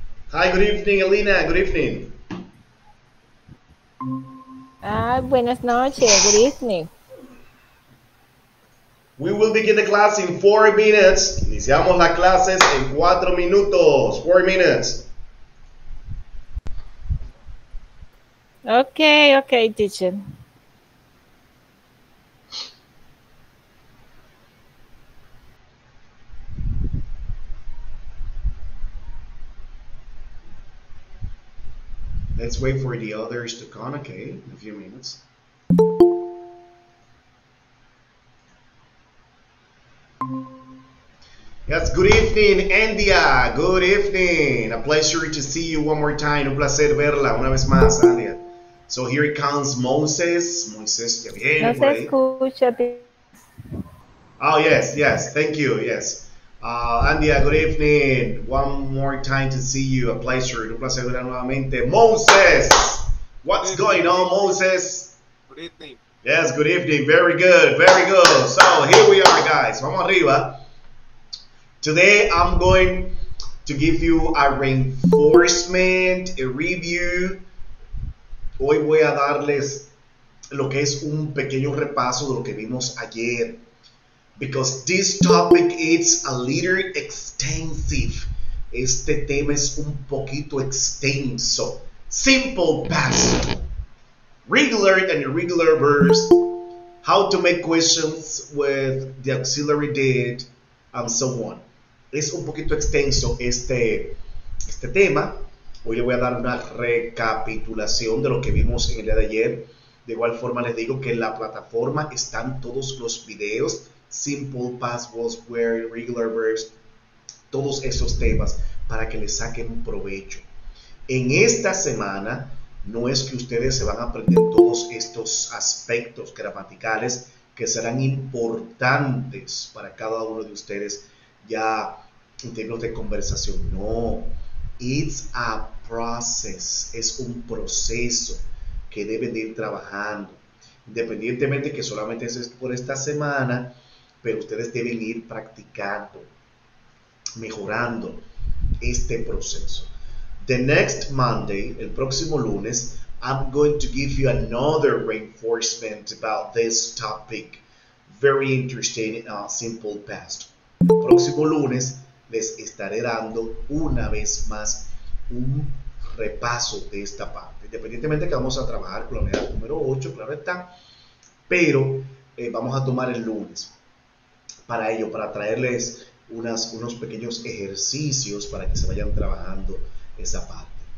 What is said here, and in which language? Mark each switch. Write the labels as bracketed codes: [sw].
[en] Hi, good evening, Alina. Good evening. [es] Buenas noches. [en] Good evening. We will begin the class in 4 minutes. [es] Iniciamos las clases en 4 minutos. [en] 4 minutes. Okay, teacher. Let's wait for the others to come, okay, in a few minutes. Yes, good evening, Andia. Good evening. A pleasure to see you one more time. [es] Un placer verla una vez más, Andia. [en] So here comes Moses. [es] Moisés ya viene No por se ahí. escucha. [en] Oh, yes. Thank you. Yes. Andia, good evening. One more time to see you. A pleasure. [es] Un placer verla nuevamente. [en] Moses. What's going on, Moses? Good evening. Yes, good evening. Very good. So here we are, guys. [es] Vamos arriba. [en] Today I'm going to give you a reinforcement, a review. [es] Hoy voy a darles lo que es un pequeño repaso de lo que vimos ayer. [en] Because this topic is a little extensive. [es] Este tema es un poquito extenso. [en] Simple past, regular and irregular verbs, how to make questions with the auxiliary did, and so on. [es] Es un poquito extenso este tema. Hoy le voy a dar una recapitulación de lo que vimos en el día de ayer. De igual forma les digo que en la plataforma están todos los videos, simple past, was, were, regular verbs, todos esos temas para que les saquen un provecho. En esta semana no es que ustedes se van a aprender todos estos aspectos gramaticales que serán importantes para cada uno de ustedes ya en términos de conversación. [en] No, it's a process, [es] es un proceso que deben de ir trabajando, independientemente que solamente es por esta semana, pero ustedes deben ir practicando, mejorando este proceso. [en] The next Monday, [es] el próximo lunes, [en] I'm going to give you another reinforcement about this topic. Very interesting, simple past. [es] El próximo lunes les estaré dando una vez más un repaso de esta parte. Independientemente que vamos a trabajar con la unidad número 8, claro está, pero vamos a tomar el lunes para ello, para traerles unos pequeños ejercicios para que se vayan trabajando esa parte.